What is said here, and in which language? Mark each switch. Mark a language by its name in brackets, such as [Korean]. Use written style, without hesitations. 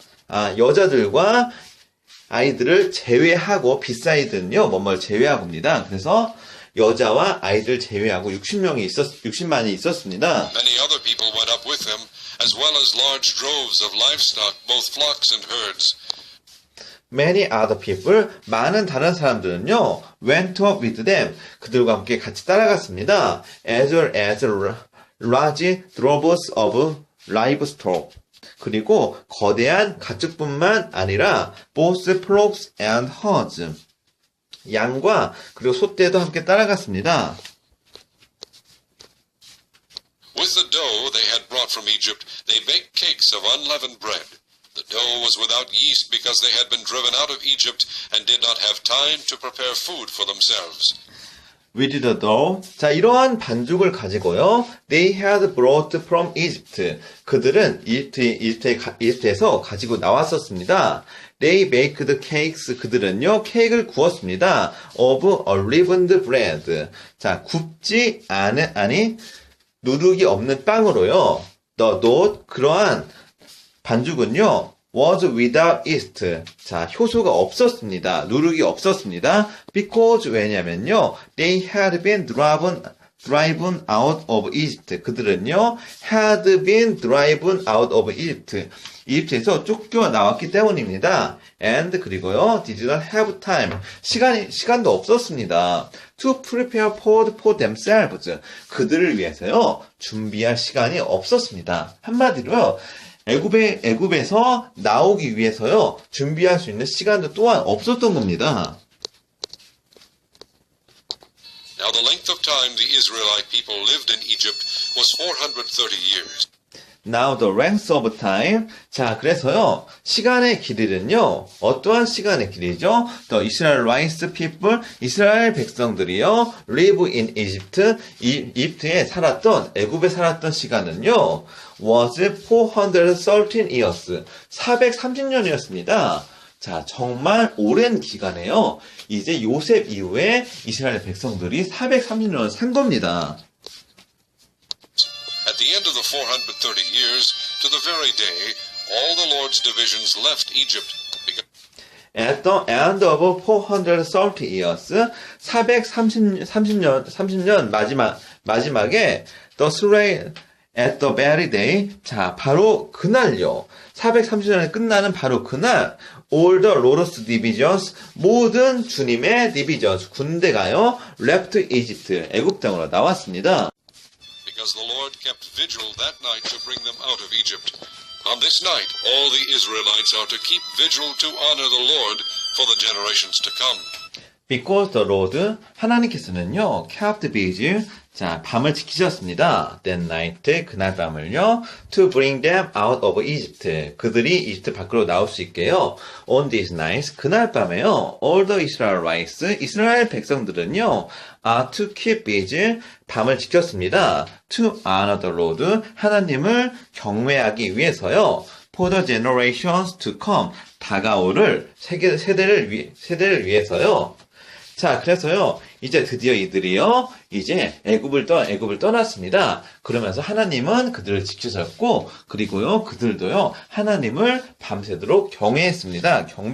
[Korean] 여자들과 아이들을 제외하고, beside는요, 뭐뭐를 제외하고입니다. 그래서 여자와 아이들 제외하고 60만이 있었습니다. [English] Many other people went up with him, as well as large droves of livestock, both flocks and herds. Many other people, [Korean] 많은 다른 사람들은요, [English] went up with them, [Korean] 그들과 함께 같이 따라갔습니다. [English] As well as large droves of livestock. [Korean] 그리고 거대한 가축뿐만 아니라 [English] both flocks and herds. [Korean] 양과 그리고 소떼도 함께 따라갔습니다. [English] With the dough they had brought from Egypt, they baked cakes of unleavened bread. The dough was without yeast because they had been driven out of Egypt and did not have time to prepare food for themselves. With the dough. [Korean] 자, 이러한 반죽을 가지고요. [English] They had brought from Egypt. [Korean] 그들은 이집트에서 가지고 나왔었습니다. [English] They baked cakes. [Korean] 그들은요, 케이크를 구웠습니다. [English] Of unleavened bread. [Korean] 자, 굽지 아니, 누룩이 없는 빵으로요. [English] The dough, [Korean] 그러한 반죽은요, [English] was without yeast. [Korean] 자, 효소가 없었습니다. 누룩이 없었습니다. [English] Because, [Korean] 왜냐면요, [English] they had been driven out of Egypt. [Korean] 그들은요, [English] had been driven out of Egypt. [Korean] 이집트에서 쫓겨 나왔기 때문입니다. [English] And, [Korean] 그리고요, [English] did not have time. [Korean] 시간도 없었습니다. [English] To prepare food for themselves. [Korean] 그들을 위해서요, 준비할 시간이 없었습니다. 한마디로요, 애굽에서 나오기 위해서요, 준비할 수 있는 시간도 또한 없었던 겁니다. [English] Now the length of time the Israelite people lived in Egypt was 430 years. Now the length of time. [Korean] 자, 그래서요, 시간의 길이는요, 어떠한 시간의 길이죠? [English] The Israelite people, [Korean] 이스라엘 백성들이요, [English] live in Egypt, [Korean] 이집트에 살았던, 애굽에 살았던 시간은요, [English] was 413 years, [Korean] 430년이었습니다. 자, 정말 오랜 기간에요. 이제 요셉 이후에 이스라엘 백성들이 430년을 산 겁니다. [English] At the end of the 430 years, to the very day, all the Lord's divisions left Egypt. At the end of 430 years, [Korean] 430년 마지막에 [English] the Israel at the very day, [Korean] 자, 바로 그날요. 430년이 끝나는 바로 그날, [English] all the Lord's divisions, [Korean] 모든 주님의 divisions, 군대가요, [English] left Egypt, [Korean] 애굽 땅으로 나왔습니다. [English] Because the Lord kept vigil that night to bring them out of Egypt. On this night, all the Israelites are to keep vigil to honor the Lord for the generations to come. Because the Lord, [Korean] 하나님께서는요, [English] kept vigil, [Korean] 자, 밤을 지키셨습니다. [English] That night, [Korean] 그날 밤을요, [English] to bring them out of Egypt. [Korean] 그들이 이집트 밖으로 나올 수 있게요. [English] On this night, [Korean] 그날 밤에요, [English] all the Israelites, [Korean] 이스라엘 백성들은요, [English] are to keep vigil, [Korean] 밤을 지켰습니다. [English] To honor the Lord, [Korean] 하나님을 경외하기 위해서요. [English] For the generations to come, [Korean] 다가오를 세대를 위해서요. 자, 그래서요, 이제 드디어 이들이요, 이제 애굽을 떠났습니다. 그러면서 하나님은 그들을 지키셨고, 그리고요, 그들도요, 하나님을 밤새도록 경배했습니다.